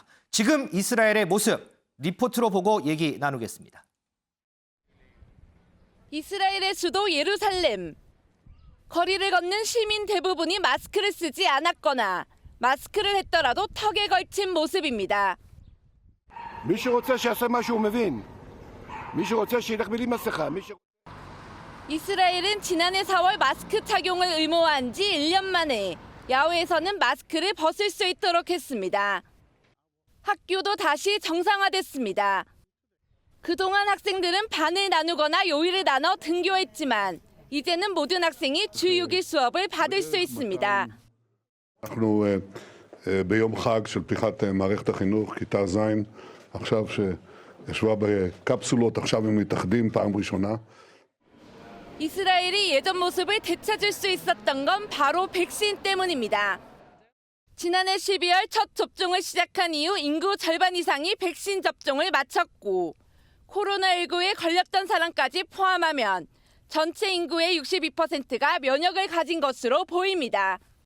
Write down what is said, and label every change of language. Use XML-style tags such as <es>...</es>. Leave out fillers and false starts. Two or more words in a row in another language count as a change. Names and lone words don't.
<ko>지금 이스라엘의 모습 리포트로 보고 얘기 나누겠습니다. 이스라엘의 수도 예루살렘. 거리를 걷는 시민 대부분이 마스크를 쓰지 않았거나 마스크를 했더라도 턱에 걸친 모습입니다.</ko> <he>מי שרוצה שיעשה מה שהוא מבין. מי שרוצה שילך בלי מסכה.</he> <ko>이스라엘은 지난해 4월 마스크 착용을 의무화한 지 1년 만에 야외에서는 마스크를 벗을 수 있도록 했습니다. 학교도 다시 정상화됐습니다. 그동안 학생들은 반을 나누거나 요일을 나눠 등교했지만 이제는 모든 학생이 주 6일 수업을 받을 수 있습니다.</ko> <he>אנחנו ביום חג של פתיחת מערכת החינוך, כיתה ז', עכשיו שישבה בקפסולות, עכשיו הם מתאחדים פעם ראשונה.</he> <ko>이스라엘이 예전 모습을 되찾을 수 있었던 건 바로 백신 때문입니다. 지난해 12월 첫 접종을 시작한 이후 인구 절반 이상이 백신 접종을 마쳤고 코로나19에 걸렸던 사람까지 포함하면 전체 인구의 62%가 면역을 가진 것으로 보입니다.</ko>